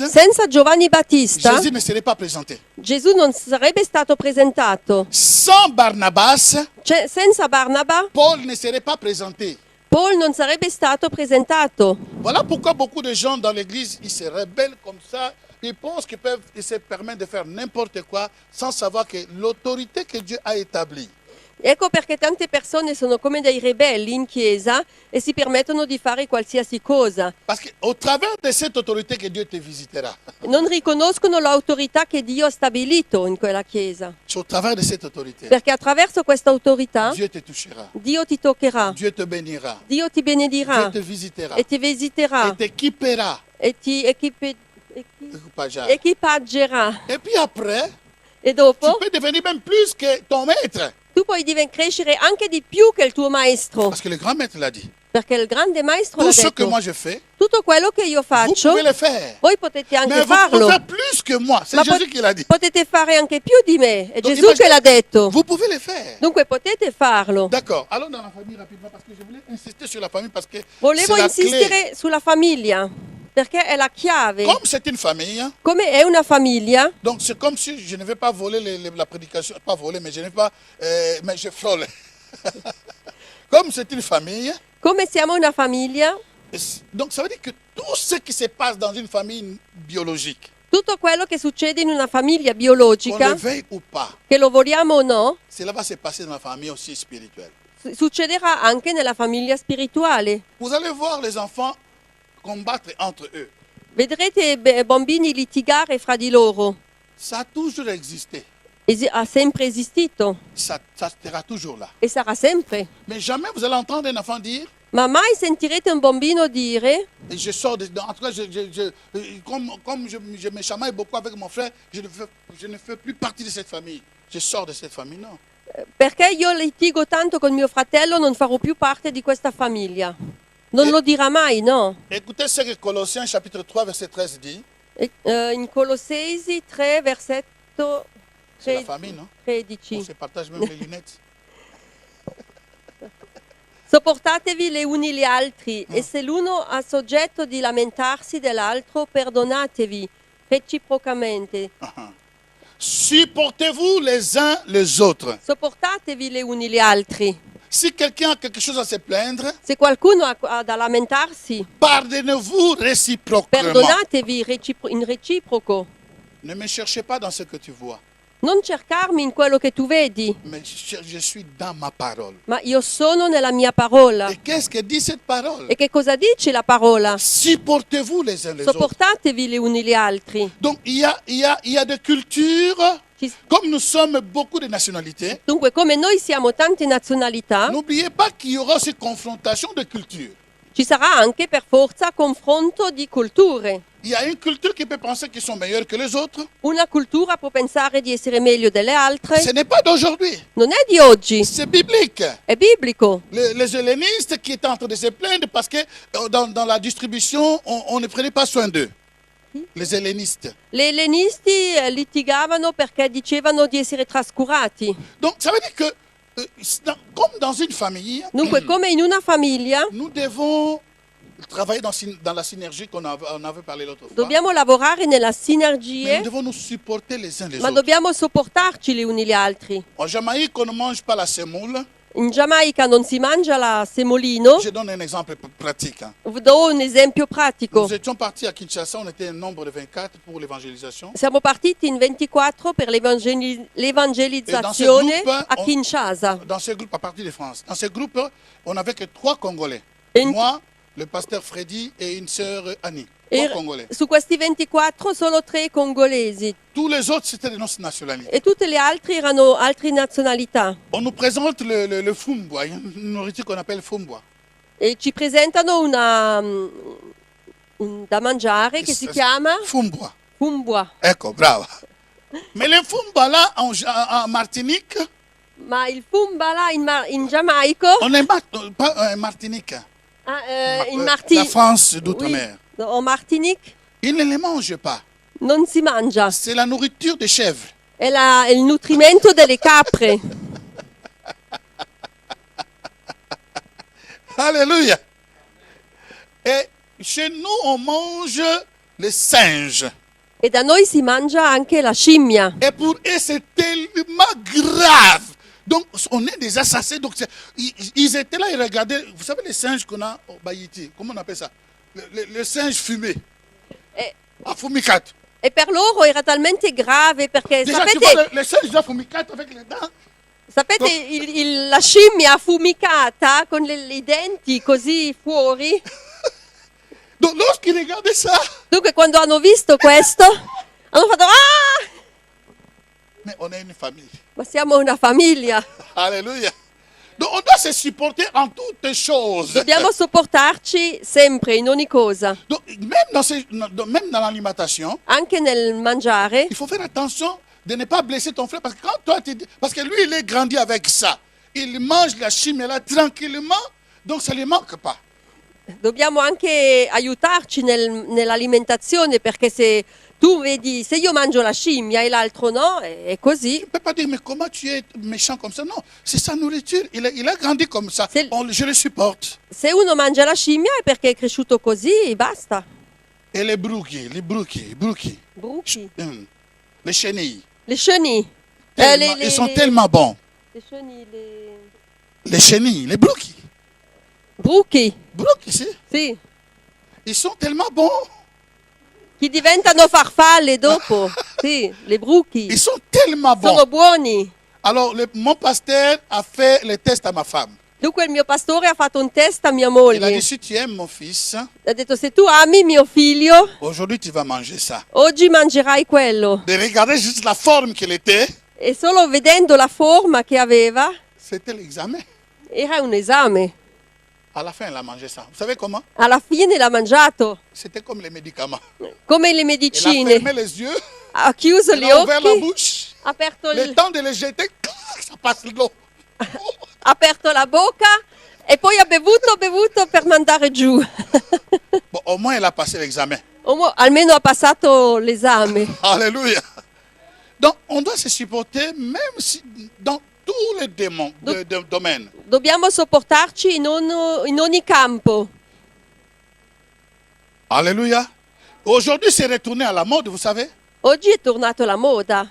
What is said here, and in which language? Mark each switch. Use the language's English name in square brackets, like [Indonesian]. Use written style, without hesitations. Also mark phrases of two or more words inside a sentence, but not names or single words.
[Italian] Senza Giovanni Battista, [French] Jésus ne serait pas présenté. [Italian] Gesù non sarebbe stato presentato. [French] Sans Barnabas, [Italian] Senza Barnaba, [French] Paul ne serait pas présenté. [Italian] Paul non sarebbe stato presentato. [French] Voilà pourquoi beaucoup de gens dans l'église, ils se rebellent comme ça. Ils pensent qu'ils se permettent de faire n'importe quoi sans savoir que l'autorité que Dieu a établie, [Italian] Ecco perché tante persone sono come dei ribelli in chiesa e si permettono di fare qualsiasi cosa. [French] parce qu'au travers de cette autorité que Dieu te visitera, [Italian] Non riconoscono l'autorità che Dio ha stabilito in quella chiesa. [French] c'est au travers de cette autorité, [Italian] Perché attraverso questa autorità [French] Dieu te touchera, [Italian] Dio ti toccherà, [French] Dieu te bénira, [Italian] Dio ti [French] Dieu [Italian] benedirà [French] te visitera, [Italian] e ti visiterà [French] et t'équipera. [Italian] e ti [French] Et [Italian] equipaggerà. [French] puis après, [Italian] E tu dopo [French] peux devenir même plus que ton maître. [Italian] tu puoi crescere anche di più che il tuo maestro. [French] Parce que le grand maître l'a dit. [Italian] Perché il grande maestro l'ha [French] Tout ce que [Italian] detto. [French] moi je fais, [Italian] Tutto quello che io [French] vous [Italian] faccio, [French] pouvez le faire. [Italian] voi potete anche [French] Mais vous pouvez [Italian] farlo. [French] faire plus que moi. C'est [Italian] Ma [French] Jésus qui l'a dit. [Italian] potete fare anche più di me. È [French] Donc, [Italian] Gesù [French] imaginez- [Italian] che l'ha detto. [French] Vous pouvez le faire. [Italian] Dunque potete farlo. [French] D'accord. Allons dans la famille rapidement parce que je voulais insister sur la famille parce que [Italian] Volevo [French] c'est la clé. [Italian] insistere sulla famiglia, perché è la chiave. [French] Comme c'est une famille, [Italian] Come è una famiglia, [French] donc c'est comme si je ne vais pas voler la prédication, pas voler, mais je ne vais pas, mais je frôle. Comme c'est une famille, [Italian] come siamo una famiglia, [French] donc ça veut dire que tout ce qui se passe dans une famille biologique, [Italian] tutto quello che succede in una famiglia [French] qu'on [Italian] biologica, [French] le veuille ou pas, [Italian] che lo vogliamo o no, [French] cela va se passer dans la famille aussi spirituelle. [Italian] succederà anche nella famiglia spirituale. [French] Vous allez voir les enfants combattre entre eux. [Italian] Vedrete bambini litigare fra di loro. [French] Ça a toujours existé. [Italian] Ha sempre esistito [French] Ça sera toujours là. [Italian] e sarà sempre. [French] Mais jamais vous allez entendre un enfant dire, [Italian] Ma mai sentirete un bambino dire, [French] et je sors de... En tout cas, comme je me chamaille beaucoup avec mon frère, je ne fais plus partie de cette famille. Je sors de cette famille, non. [Italian] perché io litigo tanto con mio fratello non farò più parte di questa famiglia. Non lo dirà mai, no? [French] Écoutez ce que Colossiens chapitre 3, verset 13 dit. [Italian] In Colossesi 3, versetto [French] C'est la famille, non? [Italian] 13. [French] On se partage même les lunettes. [Italian] Sopportatevi le uni gli altri e se l'uno ha soggetto di lamentarsi dell'altro, perdonatevi reciprocamente. [French] Supportez-vous les uns les autres. [Italian] Sopportatevi le uni gli altri. [French] Si quelqu'un a quelque chose à se plaindre, [Italian] Se qualcuno ha da lamentarsi, [French] pardonnez-vous réciproquement. [Italian] perdonatevi in reciproco. [French] Ne me cherchez pas dans ce que tu vois, [Italian] Non cercarmi in quello che tu vedi, [French] mais je suis dans ma parole. [Italian] ma io sono nella mia parola. [French] Et qu'est-ce que dit cette parole? [Italian] E che cosa dice la parola? [French] Supportez-vous les uns les autres. [Italian] Sopportatevi le uni gli altri. [French] Donc il y a des cultures, comme nous sommes beaucoup de nationalités, [Italian] Dunque, come noi siamo tante nazionalità, [French] n'oubliez pas qu'il y aura aussi confrontation de cultures. [Italian] ci sarà anche per forza confronto di culture. [French] Il y a une culture qui peut penser qu'ils sont meilleurs que les autres. [Italian] Una cultura può pensare di essere meglio delle altre. [French] Ce n'est pas d'aujourd'hui, [Italian] Non è di oggi, [French] c'est biblique. [Italian] è biblico. [French] Les hellénistes qui étaient en train de se plaindre parce que dans la distribution, on ne prenait pas soin d'eux. Les hellénistes. [Italian] Gli ellenisti litigavano perché dicevano di essere trascurati. [French] Donc ça veut dire que, comme dans une famille, [Italian] Dunque, come in una famiglia, [French] nous devons travailler dans la synergie on avait parlé l'autre fois. [Italian] Dobbiamo lavorare nella [French] Mais [Italian] sinergie, [French] nous devons nous supporter les uns les [Italian] ma [French] autres. [Italian] dobbiamo sopportarci gli uni gli altri. [French] En Jamaïque, on ne mange pas la semoule. [Italian] In Giamaica non si mangia la semolino. [French] Je donne un exemple pratique. [Italian] Vi do un esempio pratico. [French] Nous étions partis à Kinshasa, on était un nombre de 24 pour l'évangélisation. [Italian] Siamo partiti in 24 per l'evangelizzazione a Kinshasa. [French] Dans ce groupe, à partir de France, dans ce groupe, on n'avait que 3 Congolais. Et- Moi, le pasteur Freddy et une sœur Annie. 3 [Italian] E [French] Congolais. [Italian] su questi 24 solo 3 congolesi [French] Tous les autres, c'était de notre nationalité. [Italian] e tutte le altre erano altre nazionalità. [French] On nous présente le fumbwa, une nourriture qu'on appelle fumbwa. [Italian] E ci presentano da mangiare che si chiama [French] Fumbwa. [Italian] fumbwa. Ecco, brava. [French] Mais le fumbwa là, en Martinique, [Italian] Ma il fumba là in Giamaico, [French] on n'est pas en Martinique. [Italian] in [French] La France d'outre-mer. Oui, en Martinique Ils ne les mangent pas. [Italian] non si mangia. [French] C'est la nourriture des chèvres. [Italian] È il nutrimento delle capre. [French] Alléluia. Et chez nous, on mange les singes. [Italian] E da noi si mangia anche la scimmia. [French] Et pour eux, c'est tellement grave. Donc, on est des assassins. Donc, ils étaient là, ils regardaient. Vous savez, les singes qu'on a au Baïti, comment on appelle ça? Le singe fumé. [Italian] E, Affumicato. e per loro era talmente grave perché [French] Déjà, tu [Italian] sapete, [French] vois, le singe affumicato avec les dents. [Italian] sapete la scimmia affumicata con i denti così fuori? [French] Donc, lorsqu'ils regardaient ça, [Italian] Dunque quando hanno visto questo hanno fatto ah! [French] mais on est une famille. [Italian] Ma siamo una famiglia. [French] Alléluia. Donc, on doit se supporter en toutes choses. [Italian] Dobbiamo sopportarci sempre in ogni cosa, [French] Donc, même dans l'alimentation, [Italian] anche nel mangiare. [French] il faut faire attention de ne pas blesser ton frère. Parce que quand toi, parce que lui, il est grandi avec ça. Il mange la chimie là tranquillement, donc ça ne lui manque pas. [Italian] Dobbiamo anche aiutarci nell'alimentazione perché se tu vedi, se io mangio la scimmia e l'altro no, è così. [French] Tu ne peux pas dire, mais comment tu es méchant comme ça? Non, c'est sa nourriture. Il a grandi comme ça. C'est- Je le supporte. [Italian] Se uno mangia la scimmia è perché è cresciuto così e basta. [French] Et les bruchi, [Italian] Bruchi, [French] les chenilles. [Italian] le chenilles. [French] Ils sont tellement bons. [Italian] Le chenilles, [French] Les chenilles, les bruchi. [Italian] bruchi, Bruchi, si. sì, [French] Ils sont tellement bons. [Italian] che diventano farfalle dopo. Sì, le bruchi. [French] Ils sont tellement bons. [Italian] Sono buoni. [French] Alors, mon pasteur a fait le test à ma femme. [Italian] Dunque il mio pastore ha fatto un test a mia [French] Il a [Italian] moglie. [French] dit, si tu aimes mon fils, [Italian] Ha detto se tu ami mio figlio, [French] aujourd'hui tu vas manger ça. [Italian] oggi mangerai quello. [French] De regarder juste la forme qu'il était, [Italian] E solo vedendo la forma che aveva, [French] c'était l'examen. [Italian] era un esame. [French] À la fin, il a mangé ça. Vous savez comment? [Italian] Alla fine l'ha mangiato, [French] C'était comme les médicaments. [Italian] come le [French] Il a [Italian] medicine. [French] fermé les yeux, [Italian] Ha chiuso [French] il [Italian] gli [French] a ouvert la [Italian] occhi, [French] bouche. [Italian] ha aperto, [French] Le temps de les jeter, ça passe l'eau. [Italian] ha aperto la bocca e poi ha bevuto per mandare giù. [French] Bon, au moins, il a passé l'examen. [Italian] Almeno ha passato l'esame. [French] Alléluia. Donc, on doit se supporter même si, dans tous les domaines. [Italian] Dobbiamo sopportarci in ogni campo. [French] Alléluia. Aujourd'hui, c'est retourné à la mode, vous savez. [Italian] Oggi è tornato la moda.